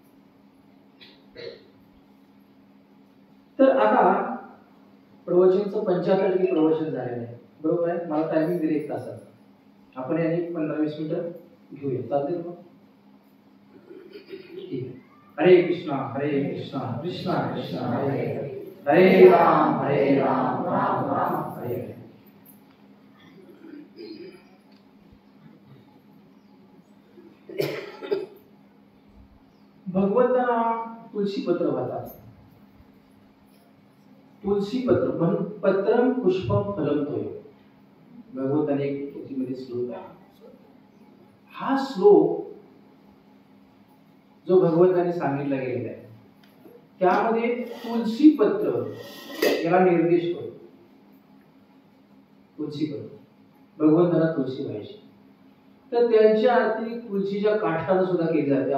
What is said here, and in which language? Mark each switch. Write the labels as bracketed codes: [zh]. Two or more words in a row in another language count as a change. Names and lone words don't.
[mr] तर आता प्रवचनचं 75 प्रवचन झालेलं आहे, बरोबर आहे. मला टायमिंग दिले 1 तासात, आपण याने 15-20 मिनिटं घेऊया, चालते मग? ठीक आहे. हरे कृष्णा कृष्णा कृष्णा हरे हरे, हरे राम राम राम हरे हरे. भगवंतांना तुलसीपत्र वाहतात. तुलसीपत्र म्हणून [sa] पत्रम पुष्पम फलम तोय, [mr] भगवंताने एक तुलसीमध्ये श्लोक आहे. हा श्लोक जो भगवंताने सांगितला गेलेला आहे त्यामध्ये तुलसी पत्र याला निर्देश करतो. तुलसी पत्र भगवंताला तुलसी व्हायची, तर त्यांच्या आरती तुलसीच्या काष्टाने सुद्धा केली जाते.